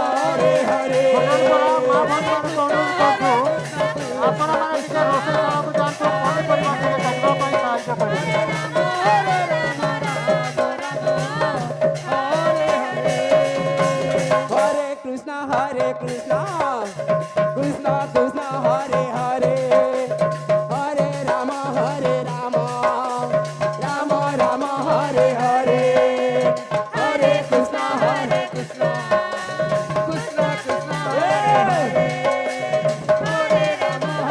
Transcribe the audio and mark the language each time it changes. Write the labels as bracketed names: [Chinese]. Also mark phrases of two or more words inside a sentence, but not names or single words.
[Odia] মা ଭଉଣୀମାନଙ୍କୁ ଅନୁରୋଧ করছো ଆପଣମାନେ ଟିକେ ରୋଷେଇ ଘରକୁ ଯାଆନ୍ତୁ ପନିପରିବା ଟିକେ ସଂଗ୍ରହ ପାଇଁ ସାହାଯ୍ୟ କରିବେ [Sanskrit] हरे कृष्ण कृष्ण कृष्ण हरे हरे हरे राम राम राम हरे हरे हरे कृष्ण कृष्ण कृष्ण हरे हरे हरे राम